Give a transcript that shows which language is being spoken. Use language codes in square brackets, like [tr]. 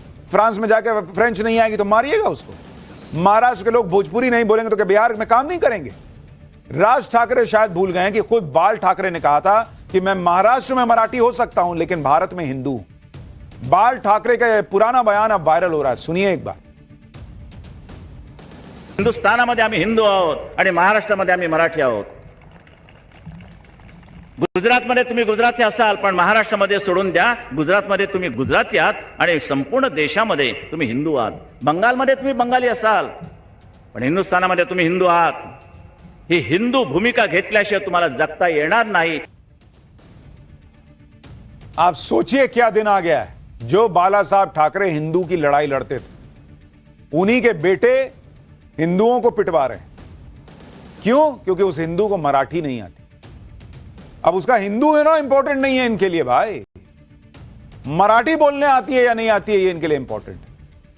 [hi] France में जाके French नहीं आएगी तो मारिएगा उसको। महाराष्ट्र के लोग भोजपुरी नहीं बोलेंगे तो क्या बिहार में काम नहीं करेंगे? राज ठाकरे शायद भूल गए हैं कि खुद बाल ठाकरे ने कहा था कि मैं महाराष्ट्र में मराठी हो सकता हूं लेकिन भारत में हिंदू। बाल ठाकरे का पुराना बयान अब वायरल हो रहा है, सुनिए एक बार। [mr] हिंदुस्थानामध्ये आम्ही हिंदू आहोत आणि महाराष्ट्रामध्ये आम्ही मराठी आहोत। गुजरातमध्ये तुम्ही गुजराती असाल पण महाराष्ट्रामध्ये सोडून द्या, गुजरातमध्ये तुम्ही गुजराती आहात आणि संपूर्ण देशामध्ये तुम्ही हिंदू आहात। बंगालमध्ये तुम्ही बंगाली असाल पण हिंदुस्थानामध्ये तुम्ही हिंदू आहात। ही हिंदू भूमिका घेतल्याशिवाय तुम्हाला जगता येणार नाही। [hi] आप सोचिए क्या दिन आ गया है। जो बाला साहब ठाकरे हिंदू की लड़ाई लड़ते थे, उन्हीं के बेटे हिंदुओं को पिटवा रहे हैं। क्यों? क्योंकि उस हिंदू को मराठी नहीं आती। अब उसका हिंदू है ना इंपॉर्टेंट नहीं है इनके लिए भाई, मराठी बोलने आती है या नहीं आती है ये इनके लिए इंपॉर्टेंट है।